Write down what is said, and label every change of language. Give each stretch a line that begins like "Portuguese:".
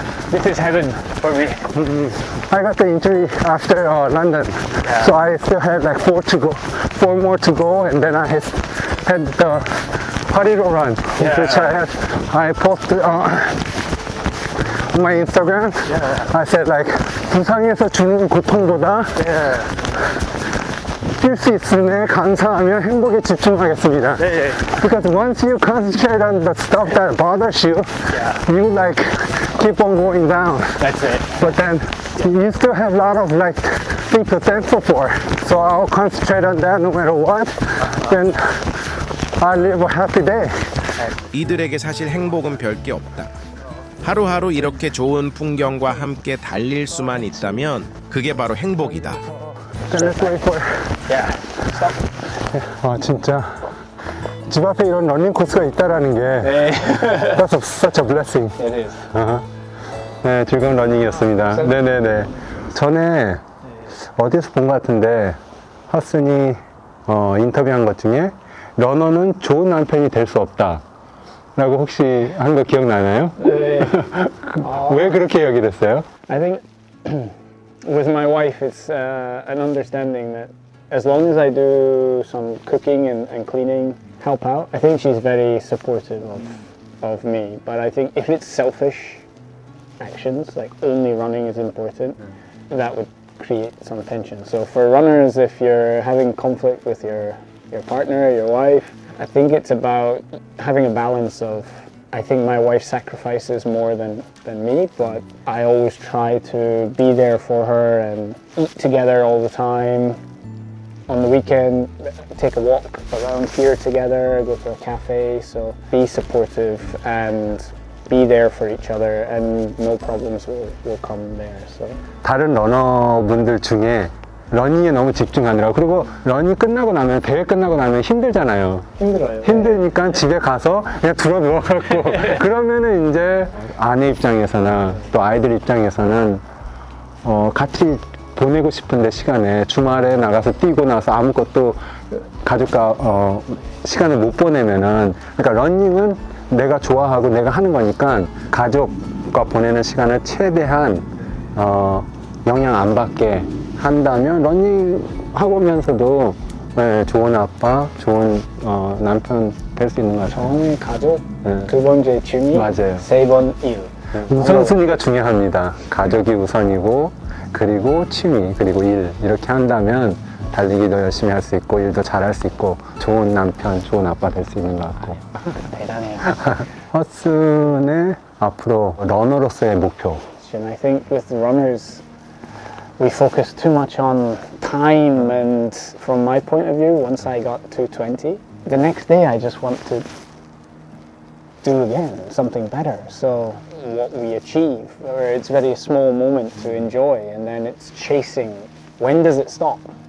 English: This is heaven for me. I got the injury after London, so I still had like 4 more to go, and then I had the Parido run, which I posted on my Instagram.
Korean: I said like 부상에서 주는 고통보다 뛸 수 있음에 감사하며 행복에 집중하겠습니다.
English: Because once you concentrate on the stuff that bothers you, you like keep on going down. That's it. But then you still have a lot of like things to thankful for. So I'll concentrate on that no matter what. Then I'll live a happy day.
Korean: 이들에게 사실 행복은 별게 없다. 하루하루 이렇게 좋은 풍경과 함께 달릴 수만 있다면 그게 바로 행복이다.
English: Then let's wait for.
Korean: 아 진짜 집 앞에 이런 러닝 코스가 있다라는 게
English: that's such a blessing. It is.
Korean: 네, 즐거운 러닝이었습니다. 네네네. 전에 어디서 본 것 같은데 허슨이 인터뷰한 것 중에 러너는 좋은 남편이 될 수 없다 라고 혹시 한 거 기억나나요? 왜 그렇게 얘기를 했어요? I think with my wife, it's an understanding that as long as I do some cooking and cleaning, help out, I think she's very supportive of me. But I think if it's selfish actions, like only running is important, that would create some tension. So for runners, if you're having conflict with your partner, your wife, I think it's about having a balance of, I think my wife sacrifices more than me, but I always try to be there for her and eat together all the time. On the weekend, take a walk around here together, go to a cafe, so be supportive and be there for each other, and no problems will come there. So. 다른 러너분들 중에 러닝에 너무 집중하느라고, 그리고 러닝 끝나고 나면, 대회 끝나고 나면 힘들잖아요. 힘들어요. 힘드니까 집에 가서 그냥 들어 누워갖고 그러면은 이제 아내 입장에서나 또 아이들 입장에서는 같이 보내고 싶은데 시간에 주말에 나가서 뛰고 나서 아무것도 가족과 시간을 못 보내면은, 그러니까 러닝은 내가 좋아하고 내가 하는 거니까 가족과 보내는 시간을 최대한 영향 안 받게 한다면 러닝 하고면서도 좋은 아빠, 좋은 남편 될 수 있는 것 같아요. 처음에 가족, 두 번째 취미, 맞아요. 세 번 일. 우선순위가 중요합니다. 가족이 우선이고, 그리고 취미, 그리고 일, 이렇게 한다면 달리기도 열심히 할 수 있고 일도 잘할 수 있고 좋은 남편, 좋은 아빠 될 수 있는 것 같고. 대단해요. 허슨의 앞으로 러너로서의 목표.
English: And I think with the runners, we focus too much on time, and from my point of view, once I got to 20, the next day I just want to do again something better. So what we achieve, or it's very small moment to enjoy, and then it's chasing. When does it stop?